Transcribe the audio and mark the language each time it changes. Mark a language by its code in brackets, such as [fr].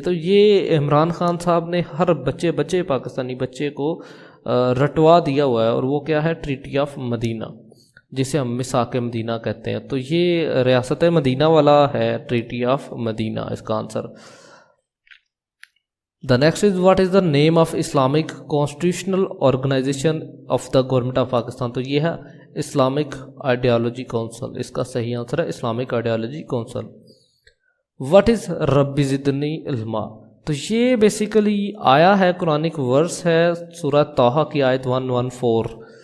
[ur] تو یہ عمران خان صاحب نے ہر بچے پاکستانی بچے کو رٹوا دیا ہوا ہے، اور وہ کیا ہے؟ ٹریٹی آف مدینہ، جسے ہم میثاق مدینہ کہتے ہیں. تو یہ ریاست مدینہ والا ہے، ٹریٹی آف مدینہ اس کا answer. [en] The next is what is the name of Islamic constitutional organization of the government of Pakistan. [ur] تو یہ ہے اسلامک آئیڈیالوجی کونسل. اس کا صحیح آنسر ہے Islamic ideology council. [en] What is [ur] ربی زدنی علما. تو یہ بیسیکلی آیا ہے، قرآنک ورس ہے، سورہ طٰہٰ کی آیت 114.